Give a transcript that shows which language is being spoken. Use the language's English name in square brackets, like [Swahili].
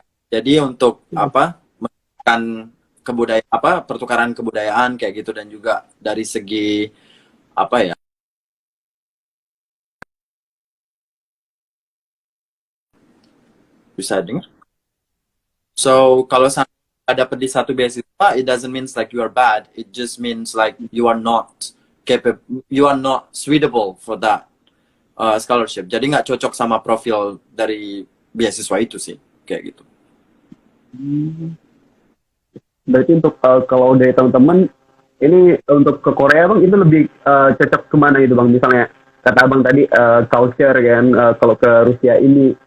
[Indonesian] Jadi untuk apa kan kebudayaan apa pertukaran kebudayaan kayak gitu, dan juga dari segi apa ya, bisa dengar. [English] So [Indonesian] kalau dapet di satu beasiswa, [English] it doesn't mean like you are bad. It just means like you are not capable, you are not suitable for that scholarship. [Indonesian] Jadi nggak cocok sama profil dari beasiswa itu sih, kayak gitu. Berarti untuk kalau dari teman-teman ini untuk ke Korea bang itu lebih cocok kemana gitu bang? Misalnya kata abang tadi culture kan, kalau ke Rusia ini.